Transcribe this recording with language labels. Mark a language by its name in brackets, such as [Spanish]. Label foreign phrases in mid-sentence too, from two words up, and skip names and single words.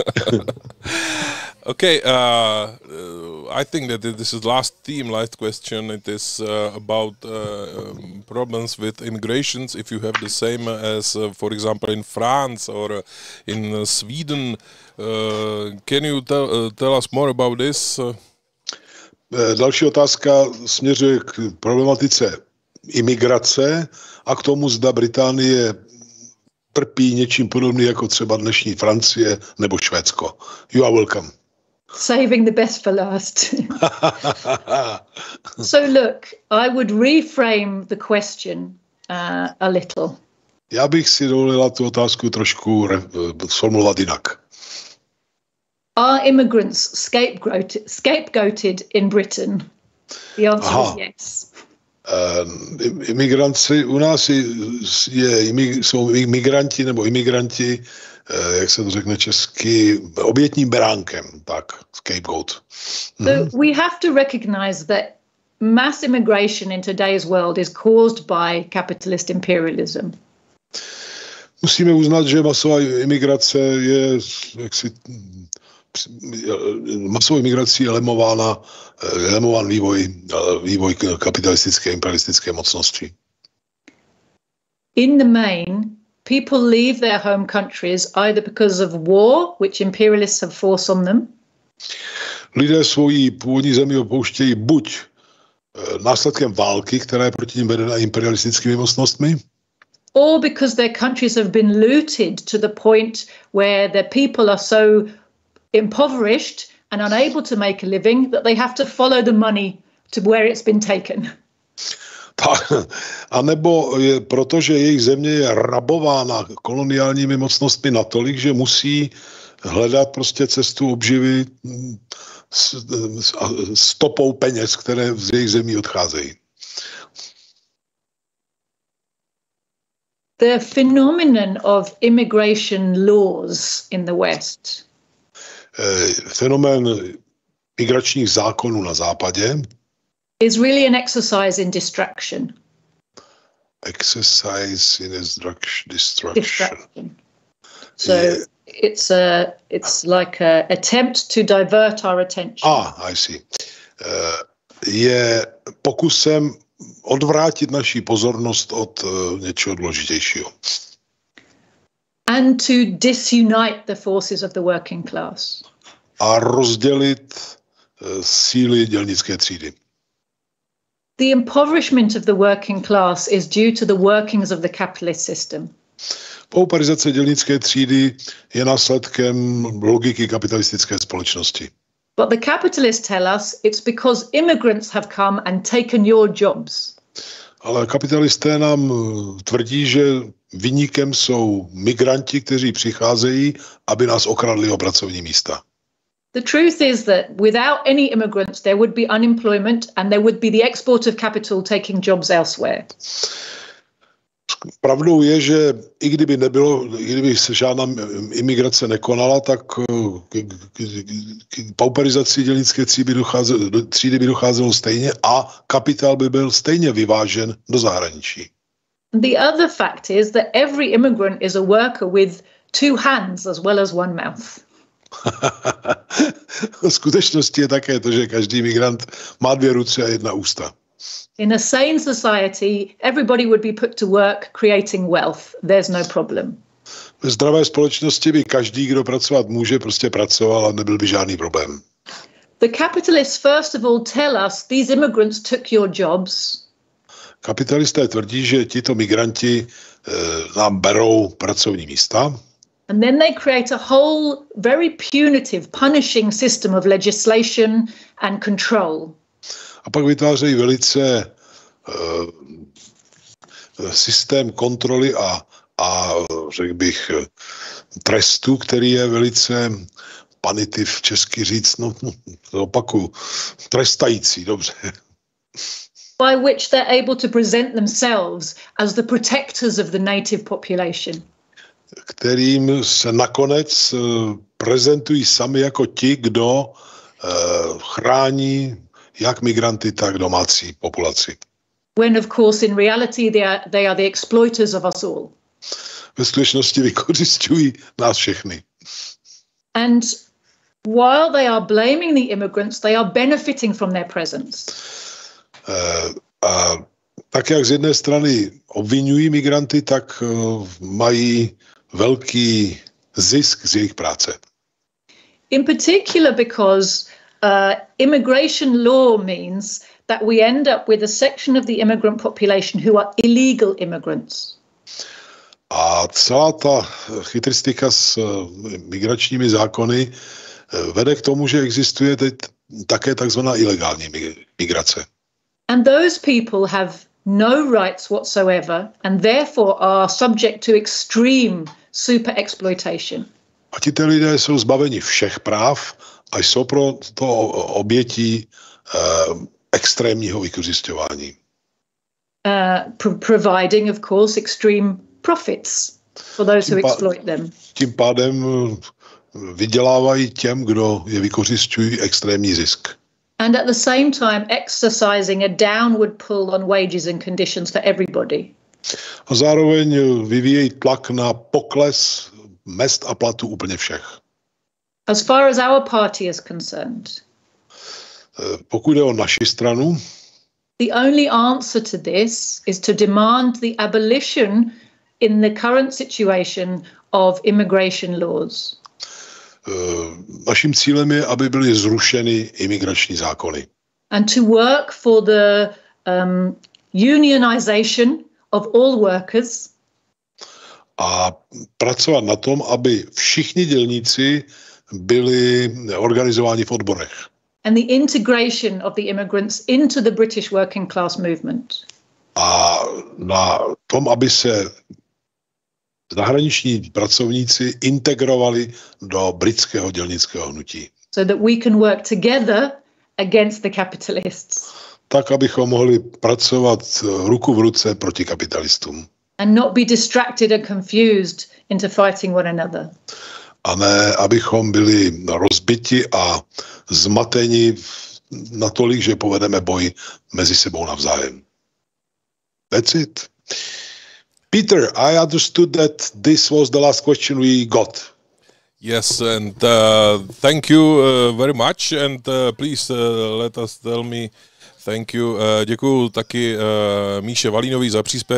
[English] Okay, I think that this is last question. It is about problems with immigrations. If you have the same as, for example, in France or in Sweden, can you tell us more about this? [Czech] Další otázka směřuje k problematice imigrace a k tomu, zda Británie trpí něčím podobným jako třeba dnešní Francie nebo Švédsko. [English] You are welcome. Saving the best for last. So look, I would reframe the question a little. [Czech] Já bych si dovolila tu otázku trošku sformulovat jinak. [English] Are immigrants scapegoated in Britain? The answer is yes. [Czech] Imigranci u nás jsou imigranti nebo imigranti, jak se to řekne česky, obětním beránkem, tak, scapegoat. [English] So we have to recognize that mass immigration in today's world is caused by capitalist imperialism. [Czech] Musíme uznat, že masová imigrace je masovou imigrací je lemován vývoj kapitalistické imperialistické mocnosti. [English] In the main, people leave their home countries either because of war, which imperialists have forced on them. [Czech] Lidé svoji původní zemi opouštějí buď následkem války, která je proti nim vedena imperialistickými mocnostmi, [English] or because their countries have been looted to the point where their people are so impoverished and unable to make a living that they have to follow the money to where it's been taken. [Czech] A nebo je, protože jejich země je rabována koloniálními mocnostmi natolik, že musí hledat prostě cestu obživy stopou peněz, které z jejich zemí odcházejí. [English] The phenomenon of immigration laws in the West. [Czech] Fenomén migračních zákonů na západě [English] is really an exercise in distraction. Exercise in distraction. So it's like a attempt to divert our attention. I see. [Czech] Je pokusem odvrátit naši pozornost od něčeho důležitějšího. [English] And to disunite the forces of the working class. [Czech] A rozdělit síly dělnické třídy. [English] The impoverishment of the working class is due to the workings of the capitalist system. [Czech] Pauperizace dělnické třídy je následkem logiky kapitalistické společnosti. [English] But the capitalists tell us it's because immigrants have come and taken your jobs. [Czech] Ale kapitalisté nám tvrdí, že viníkem jsou migranti, kteří přicházejí, aby nás okradli o pracovní místa. [English] The truth is that without any immigrants there would be unemployment and there would be the export of capital taking jobs elsewhere. [Czech] Pravdou je, že i kdyby se žádná imigrace nekonala, tak k pauperizaci dělnické třídy by docházelo stejně a kapitál by byl stejně vyvážen do zahraničí. [English] The other fact is that every immigrant is a worker with two hands as well as one mouth. [Czech] V skutečnosti je také to, že každý migrant má 2 ruce a 1 ústa. [English] In a sane society, everybody would be put to work creating wealth. There's no problem. [Czech] Ve zdravé společnosti by každý, kdo pracovat může, prostě pracoval a nebyl by žádný problém. [English] The capitalists first of all tell us these immigrants took your jobs. [Czech] Kapitalisté tvrdí, že tito migranti nám berou pracovní místa. [English] And then they create a whole very punitive, punishing system of legislation and control. [Czech] A pak vytvářejí velice systém kontroly a řekl bych trestu, který je velice punitiv, česky říct, to opakuju, trestající, dobře. [English] By which they're able to present themselves as the protectors of the native population. [Czech] Kterým se nakonec prezentují sami jako ti, kdo chrání jak migranty, tak domácí populaci. [English] When of course in reality they are the exploiters of us all. [Czech] Ve skutečnosti vykořisťují nás všechny. [English] And while they are blaming the immigrants, they are benefiting from their presence. [Czech] A tak jak z jedné strany obvinují migranty, tak mají velký zisk z jejich práce. [English] In particular because immigration law means that we end up with a section of the immigrant population who are illegal immigrants. [Czech] A celá ta chytristika s migračními zákony vede k tomu, že existuje teď také takzvaná ilegální migrace. [English] And those people have no rights whatsoever and therefore are subject to extreme super exploitation. [Czech] A tito lidé jsou zbaveni všech práv a jsou proto obětí extrémního vykořisťování. [English] Providing, of course, extreme profits for those who exploit them. [Czech] Tím pádem vydělávají těm, kdo je vykořisťují, extrémní zisk. [English] And at the same time exercising a downward pull on wages and conditions for everybody. [Czech] A zároveň vyvíjejí tlak na pokles mezd a platů úplně všech. [English] As far as our party is concerned, [Czech] pokud jde o naši stranu, [English] the only answer to this is to demand the abolition in the current situation of immigration laws. [Czech] Naším cílem je, aby byly zrušeny imigrační zákony. [English] And to work for the unionization of all workers. [Czech] A pracovat na tom, aby všichni dělníci byli organizováni v odborech. [English] And the integration of the immigrants into the British working class movement. [Czech] A na tom, aby se zahraniční pracovníci integrovali do britského dělnického hnutí. [English] So that we can work together against the capitalists. [Czech] Tak, abychom mohli pracovat ruku v ruce proti kapitalistům. [English] And not be distracted and confused into fighting one another. [Czech] A ne, abychom byli rozbiti a zmateni natolik, že povedeme boj mezi sebou navzájem. [English] That's it. Peter, I understood that this was the last question we got. Yes, and thank you very much, and please let us tell me thank you. [Czech] Děkuju taky Míše Valínovi za příspěvek.